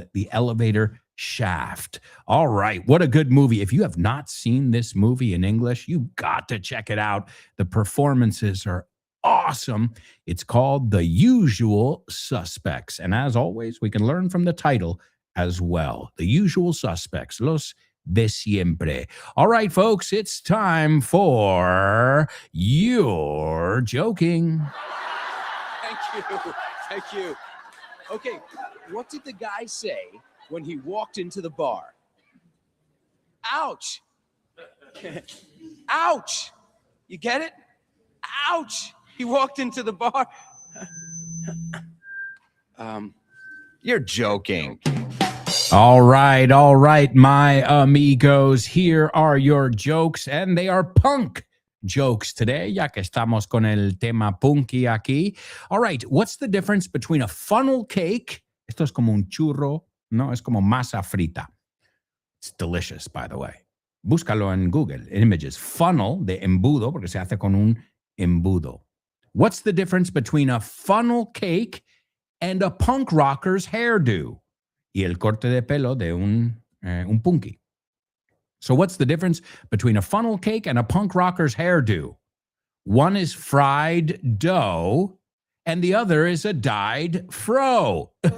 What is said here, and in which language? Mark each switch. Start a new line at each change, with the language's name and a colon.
English: The elevator shaft. All right. What a good movie. If you have not seen this movie in English, you've got to check it out. The performances are awesome. It's called The Usual Suspects. And as always, we can learn from the title as well. The Usual Suspects,
Spanish: los de siempre.
English: All right, folks, it's time for You're Joking. Thank you. Okay, what did the guy say when he walked into the bar? Ouch. Ouch. You get it? Ouch. He walked into the bar. You're joking. All right, my amigos. Here are your jokes, and they are punk jokes today,
Spanish: ya que estamos con el tema punky aquí.
English: All right, what's the difference between a funnel cake?
Spanish: Esto es como un churro, no, es como masa frita.
English: It's delicious, by the way.
Spanish: Búscalo en Google, images. Funnel de embudo, porque se hace con un embudo.
English: What's the difference between a funnel cake and a punk rocker's hairdo?
Spanish: Y el corte de pelo de un punky.
English: So what's the difference between a funnel cake and a punk rocker's hairdo? One is fried dough, and the other is a dyed fro.